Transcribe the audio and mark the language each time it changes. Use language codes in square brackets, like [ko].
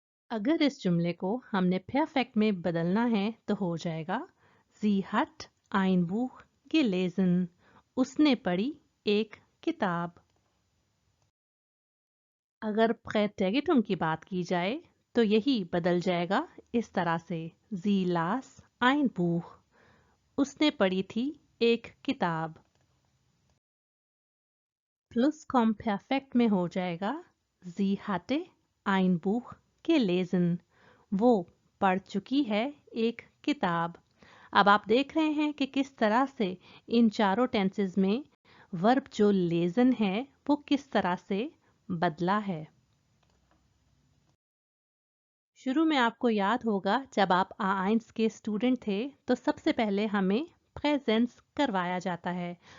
[hi] अगर इस जुमले को हमने परफेक्ट में बदलना है तो हो जाएगा [de] sie hat ein Buch gelesen। [hi] उसने पढ़ी एक किताब। अगर प्रेटेगिटुम की बात की जाए तो यही बदल जाएगा इस तरह से [de] sie las ein Buch। [hi] उसने पढ़ी थी एक किताब। प्लुसकॉम्पेर्फेक्ट में हो जाएगा [de] sie hatte ein Buch gelesen। [hi] वो पढ़ चुकी है एक किताब। अब आप देख रहे हैं कि किस तरह से इन चारों टेंसेस में वर्ब जो लेजन है वो किस तरह से बदला है। शुरू में आपको याद होगा जब आप A1 के स्टूडेंट थे तो सबसे पहले हमें प्रेजेंस करवाया जाता है।